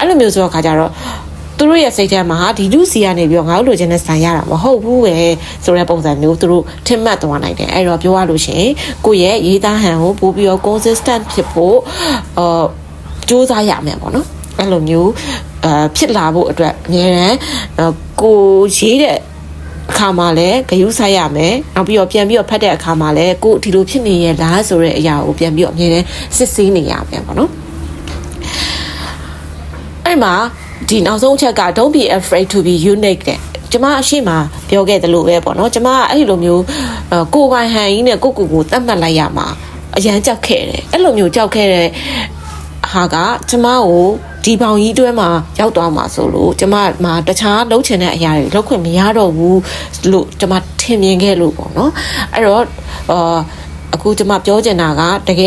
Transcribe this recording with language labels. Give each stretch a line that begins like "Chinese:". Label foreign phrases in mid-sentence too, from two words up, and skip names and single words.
Burmese: လိုမျိုးဆိုတော့ခါကျတော့သူတို့ရဲ့စိတ်ထဲမှာဒီလူစီကနေပြီးတော့ငါတို့လိုချင်တဲ့ style ရတာမဟုတ်ဘူးပဲဆိုတဲ့ပုံစံမျိုးသူတို့ထင်မှတ်သွားနိုင်တယ်အဲ့တော့ပြောရလို့ရှိရင်ကိုယ့်ရဲ့ရေးသားဟန်ကိုပို့ပြီးတော့ consistent ဖြစ်ဖို့စူးစမ်းရမယ်ပေါ့နော်အဲ့လိုမျိုးဖြစ်လာဖို့အတွက်အများရန်ကိုရေးတဲ့အခါမှာလည်းဂရုစိုက်ရမယ်နောက်ပြီးတော့ပြန်ပြီးတော့ဖတ်တဲ့အခါမှာလည်းကိုဒီလိုဖြစ်နေရလားဆိုတဲ့အရာကိုပြန်ပြီးတော့အမြဲတမ်းစစ်ဆေးနေရမယ်ပေါ့နော် အဲ့မှာဒီနောက်ဆုံးအချက်က
English: don't be afraid to be unique
Burmese: တဲ့ကျမအရှိမပြောခဲ့တယ်လို့ပဲပေါ့နော်ကျမအဲ့လိုမျိုးကိုပိုင်ဟန်ကြီးနဲ့ကိုသတ်မှတ်လိုက်ရမှာအရန်ကြောက်ခဲ့တယ်အဲ့လိုမျိုးကြောက်ခဲ့တဲ့ဟာကကျမကိုဒီ ပေါင်ကြီးတွဲမှာရောက်သွားမှာဆိုလို့ကျမမှာတခြားလုံးချင်တဲ့အရာတွေလောက်ခွင့်မရတော့ဘူးလို့ကျမထင်မြင်ခဲ့လို့ပေါ့နော်အဲ့တော့အခုကျမပြောချင်တာကတကယ်